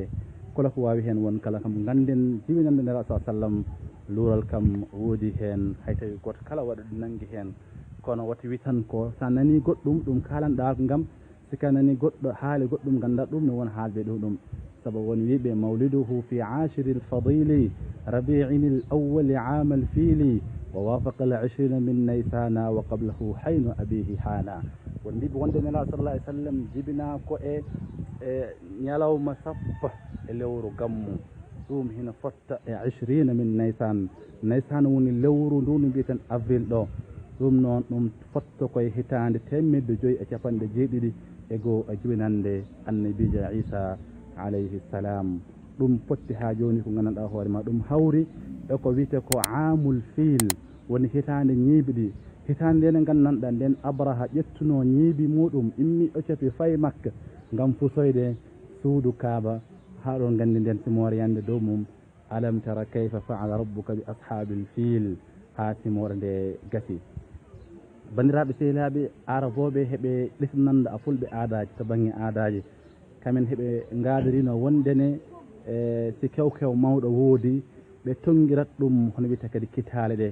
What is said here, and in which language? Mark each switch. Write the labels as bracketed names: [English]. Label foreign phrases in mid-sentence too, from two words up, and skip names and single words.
[Fula] kala ko wawi hen won kala kam ganden jibinande nelaɗo sa sallam luural kam woodi hen, hay tawi goto kala waɗa ɗum nanggui hen. kono wata wi tan ko sa nani goɗɗum ɗum kalanɗa ko gam sika nani goɗɗo haali goɗɗum ganda ɗum ne won haalde ɗum. sabu won wiɓe [Arabic] مولده في عشري الفاضل ربيع الأول عام الفيل ووافق ال20 من نيسان وقبله حين أبيه هنا. [Fula] won mbiɓe wonde nelaɗo [Arabic] صلى الله عليه وسلم [Fula] jibina ko e ñalawma 10 e lewru gammu. ɗum hina fotta e 20 [Arabic] من نيسان [Fula] woni lewru ndu no mbiyeten avril ɗo. ɗum noon ɗum fotta koye hitande 150 e goo e jibinande annabijo Isa [Arabic] عليه السلام. [Fula] ɗum fotti ha joni ko gandanɗa hoorema ɗum hawri e ko wiyete ko [Arabic] عام الفيل, [Fula] woni hitande ñiibiɗi. hitande nde gandanɗa nden Abraha ƴettuno ñiibi muɗum, immi o capi fayi Makka gam fusoyde suudu Kaaba. haɗon gandi nden simore yande dow mum [Arabic] ألم تر كيف فعل ربك بأصحاب الفيل, [Fula] ha simore nde gasi. bandiraɓe sehilaɓe, araboɓe heeɓe ɗesnanda a fulɓe aadaji to banggue aadaji. kamen heeɓe gadarino wondene si kewkew mawɗo woodi ɓe tonguirat ɗum hono wiyete kadi kitale ɗe.